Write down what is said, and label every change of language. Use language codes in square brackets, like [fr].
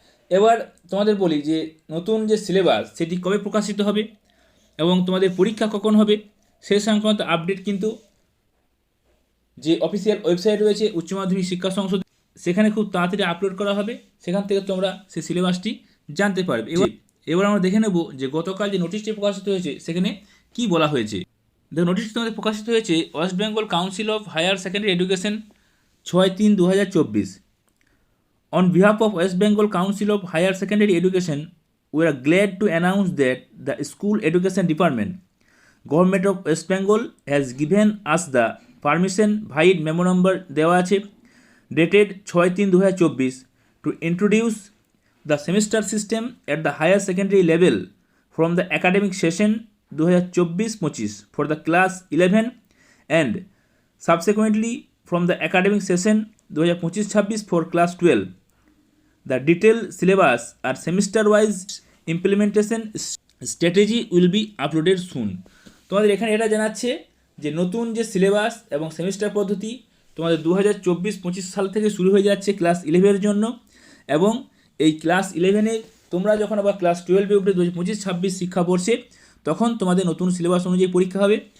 [bn] এবার তোমাদের বলি যে নতুন যে সিলেবাস সেটি কবে প্রকাশিত হবে এবং তোমাদের পরীক্ষা কখন হবে, সে সংক্রান্ত আপডেট কিন্তু যে অফিসিয়াল ওয়েবসাইট রয়েছে উচ্চ মাধ্যমিক শিক্ষা সংসদ, সেখানে খুব তাড়াতাড়ি আপলোড করা হবে। সেখান থেকে তোমরা সেই সিলেবাসটি জানতে পারবে। এবার আমরা দেখে নেব যে গতকাল যে নোটিশটি প্রকাশিত হয়েছে সেখানে কি বলা হয়েছে। দেখো, নোটিশটি তোমাদের প্রকাশিত হয়েছে West Bengal council of higher secondary education 6/3/2024। [en] On behalf of West Bengal Council of Higher Secondary Education, we are glad to announce that the School Education Department, Government of West Bengal, has given us the permission via memo number [bn] দেওয়া আছে [en] dated 6/3/2024 to introduce the semester system at the higher secondary level from the academic session 2024-25 for the class 11 and subsequently from the academic session 2025-26 for class 12. The detailed syllabus and semester-wise implementation strategy will be uploaded soon. [bn] তোমাদের এখানে এটা জানাচ্ছে যে নতুন যে syllabus এবং semester পদ্ধতি তোমাদের 2024-25 সাল থেকে শুরু হয়ে যাচ্ছে ক্লাস 11-এর জন্য, এবং এই ক্লাস 11-এ তোমরা যখন আবার ক্লাস 12-এ উঠবে 2025-26 শিক্ষাবর্ষে, তখন তোমাদের নতুন সিলেবাস অনুযায়ী পরীক্ষা হবে।